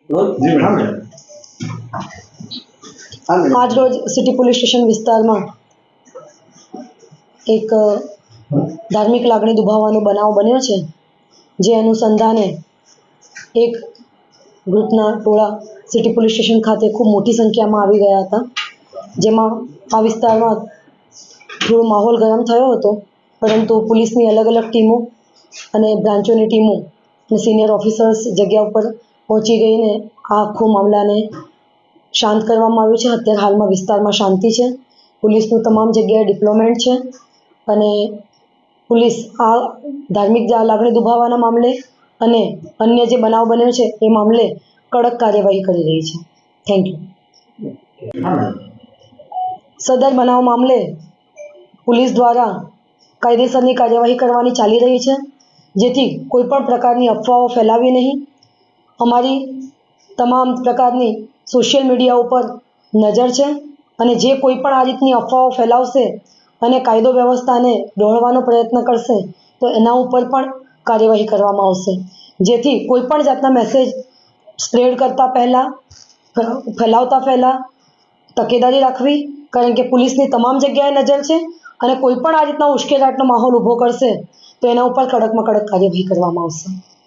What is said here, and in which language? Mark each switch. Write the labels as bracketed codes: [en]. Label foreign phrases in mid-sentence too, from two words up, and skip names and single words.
[gu] આજ રોજ સિટી પોલીસ સ્ટેશન વિસ્તાર માં એક ધાર્મિક લાગણી દુભાવવાનો બનાવ બન્યો છે। જે અનુસંધાને એક ગ્રુપના ટોળા સિટી પોલીસ સ્ટેશન ખાતે ખૂબ મોટી સંખ્યા માં આવી ગયા હતા, જેમાં આ વિસ્તારમાં થોડો માહોલ ગરમ થયો હતો, પરંતુ પોલીસની અલગ અલગ ટીમો અને બ્રાંચોની ટીમો ને [en] senior officers [gu] જગ્યા પર પહોંચી ગઈ ને આખો મામલો ને શાંત કરવામાં આવ્યો છે। અત્યારે હાલમાં વિસ્તારમાં શાંતિ છે। પોલીસનું તમામ જગ્યાએ ડિપ્લોયમેન્ટ છે અને પોલીસ આ ધાર્મિક લાગણી દુભાવવાના મામલે અને અન્ય જે બનાવ બન્યો છે એ મામલે કડક કાર્યવાહી કરી રહી છે। [en] thank you. [gu] સદર બનાવ મામલે પોલીસ દ્વારા કાયદેસરની કાર્યવાહી કરવાની ચાલી રહી છે, જેથી કોઈપણ પ્રકારની અફવાઓ ફેલાવવી નહીં। અમારી તમામ પ્રકારની [en] social media [gu] પર નજર છે અને જે કોઈપણ આ રીતની અફવાઓ ફેલાવશે અને કાયદો વ્યવસ્થા ને ડહોળવાનો પ્રયત્ન કરશે તો એના ઉપર પણ કાર્યવાહી કરવામાં આવશે, જેથી કોઈપણ જાતના [en] message spread [gu] કરતા પહેલા ફેલાવતા પહેલા તકેદારી રાખવી, કારણ કે પોલીસની તમામ જગ્યાએ નજર છે અને કોઈપણ આ રીતના ઉશ્કેરાટનો માહોલ ઊભો કરશે તો એના ઉપર કડકમાં કડક કાર્યવાહી કરવામાં આવશે।